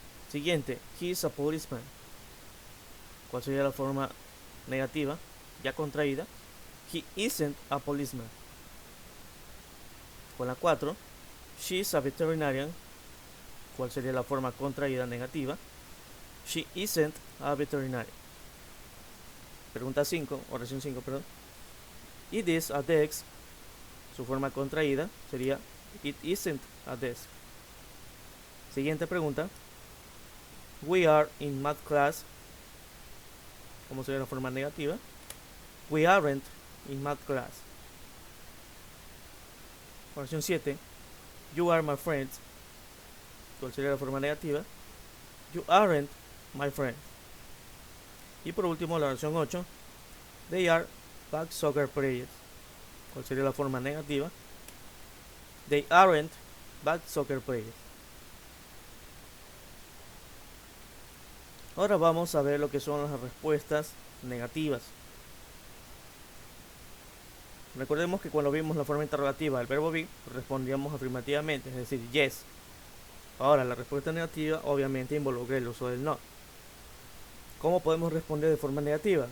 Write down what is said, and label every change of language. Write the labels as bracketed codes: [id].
[es] Siguiente, [en] he is a policeman. [es] ¿Cuál sería la forma negativa? Ya contraída. [en] He isn't a policeman. [es] Con la 4, [en] she is a veterinarian. [es] ¿Cuál sería la forma contraída negativa? [en] She isn't a veterinarian. [es] Pregunta 5, oración 5, perdón. [en] It is a desk. [es] Su forma contraída sería [en] it isn't a desk. [es] Siguiente pregunta. [en] We are in math class. [es] ¿Cómo sería la forma negativa? [en] We aren't in math class. [es] Oración 7. [en] You are my friends. [es] ¿Cuál sería la forma negativa? [en] You aren't my friend. [es] Y por último la oración 8. [en] They are bad soccer players. [es] ¿Cuál sería la forma negativa? [en] They aren't bad soccer players. [es] Ahora vamos a ver lo que son las respuestas negativas. Recordemos que cuando vimos la forma interrogativa del verbo be, respondíamos afirmativamente, es decir, yes. Ahora, la respuesta negativa obviamente involucra el uso del not. ¿Cómo podemos responder de forma negativa?